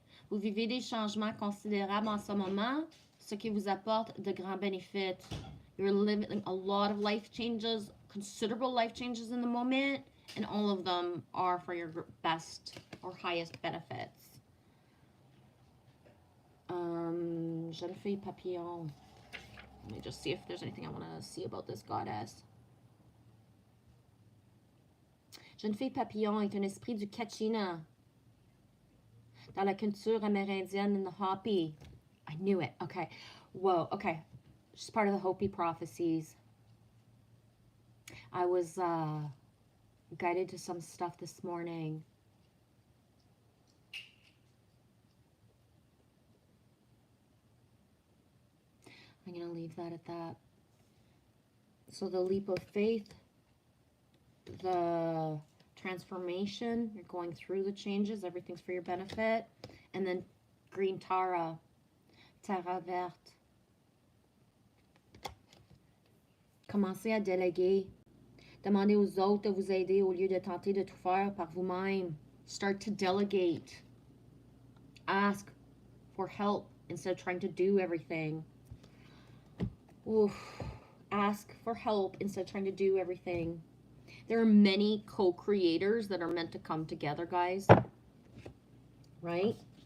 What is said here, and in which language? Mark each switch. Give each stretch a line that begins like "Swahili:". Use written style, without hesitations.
French: Vous vivez des changements considérables en ce moment, ce qui vous apporte de grands bénéfices.
English: You're living a lot of life changes, considerable life changes in the moment, and all of them are for your best or highest benefits. Jeune fille papillon. Let me just see if there's anything I want to see about this goddess.
French: Jeune fille papillon est un esprit du Kachina dans la culture amérindienne
English: in the Hopi. I knew it. Okay. Whoa. Okay. She's part of the Hopi prophecies. I was guided to some stuff this morning. I'm going to leave that at that. So the leap of faith, the transformation, you're going through the changes, everything's for your benefit. And then green Tara, Terra verte.
French: Commencez à déléguer. Demandez aux autres de vous aider au lieu de tenter de tout faire par vous-même.
English: Start to delegate. Ask for help instead of trying to do everything. Oof. Ask for help instead of trying to do everything. There are many co-creators that are meant to come together, guys. Right?